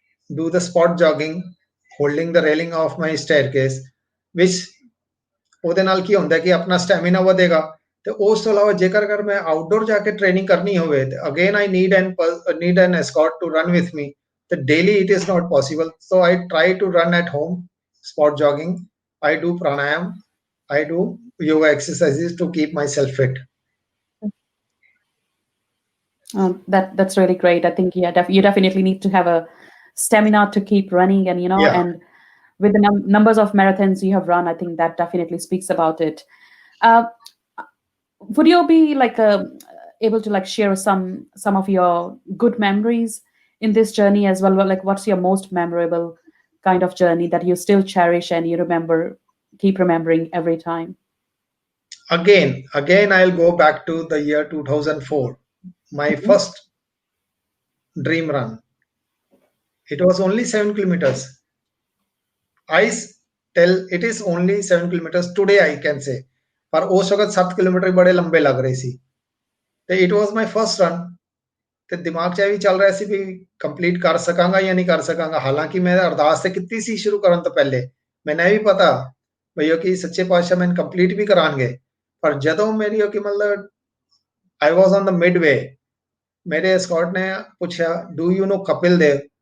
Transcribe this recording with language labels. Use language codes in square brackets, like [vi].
[en] do the spot jogging holding the railing of my staircase which [pa] ਉਹਦੇ ਨਾਲ ਕੀ ਹੁੰਦਾ ਕਿ ਆਪਣਾ ਸਟੈਮਿਨਾ ਵਧੇਗਾ ਤੇ ਉਸ ਤੋਂ ਇਲਾਵਾ ਜੇਕਰ ਅਗਰ ਮੈਂ ਆਊਟਡੋਰ ਜਾ ਕੇ ਟ੍ਰੇਨਿੰਗ ਕਰਨੀ ਹੋਵੇ ਤੇ [en] Again I need an escort to run with me ਤੇ daily it is not possible so I try to run at home spot jogging I do pranayam I do yoga exercises to keep myself fit That's really great. I think yeah, you definitely need to have a stamina to keep running, and Yeah. and with the numbers of marathons you have run, I think that definitely speaks about it. Uh, would you be like able to like share some of your good memories in this journey as well? Well, like what's your most memorable kind of journey that you still cherish and you keep remembering every time? Again, I'll go back to the year 2004, my Mhm. first dream run. It was only 7 kilometers. I tell it is only 7 kilometers today, I can say. [hi] पर उस वक्त 7 kilometre बड़े लंबे लग रहे सी [pa] ਤੇ [en] it was my first run [pa] ਤੇ ਦਿਮਾਗ 'ਚ ਇਹ ਵੀ ਚੱਲ ਰਿਹਾ ਸੀ ਵੀ ਕੰਪਲੀਟ ਕਰ ਸਕਾਂਗਾ ਜਾਂ ਨਹੀਂ ਕਰ ਸਕਾਂਗਾ ਹਾਲਾਂਕਿ ਮੈਂ ਅਰਦਾਸ ਤੇ ਕੀਤੀ ਸੀ ਸ਼ੁਰੂ ਕਰਨ ਤੋਂ ਪਹਿਲੇ ਮੈਨੂੰ ਇਹ ਵੀ ਪਤਾ ਭਈਓ ਕਿ ਸੱਚੇ ਪਾਤਸ਼ਾਹ ਮੈਨੂੰ ਕੰਪਲੀਟ ਵੀ ਕਰਾਂਗੇ ਪਰ ਜਦੋਂ ਮੇਰੀ ਕਿ ਮਤਲਬ [en] I was on the midway [pa] ਮੇਰੇ escort ਨੇ ਪੁੱਛਿਆ [en] do you know [pa] Kapil Dev